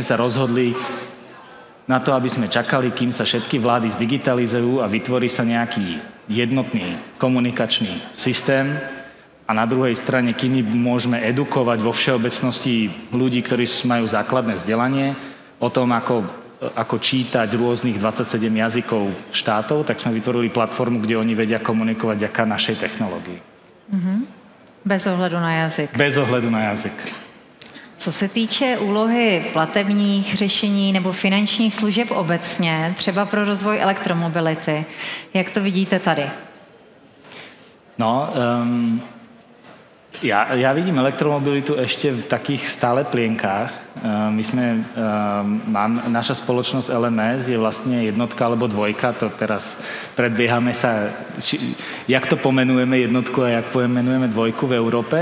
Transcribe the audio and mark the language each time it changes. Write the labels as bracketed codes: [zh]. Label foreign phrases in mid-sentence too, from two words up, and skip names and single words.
[sk] sa rozhodli na to, aby sme čakali, kým sa všetky vlády zdigitalizujú a vytvorí sa nejaký jednotný komunikačný systém a na druhej strane, kým môžeme edukovať vo všeobecnosti ľudí, ktorí majú základné vzdelanie o tom, ako čítať rôznych 27 jazykov štátov, tak sme vytvorili platformu, kde oni vedia komunikovať vďaka našej technológii. [cs] Bez ohledu na jazyk. Bez ohledu na jazyk. Co se týče úlohy platebních řešení nebo finančních služeb obecně, třeba pro rozvoj elektromobility, jak to vidíte tady? [sk] No, ja vidím elektromobilitu ešte v takých stále plienkách. Naša spoločnosť LMS je vlastne jednotka alebo dvojka, to teraz predbiehame sa, jak to pomenujeme jednotku a jak pomenujeme dvojku v Európe.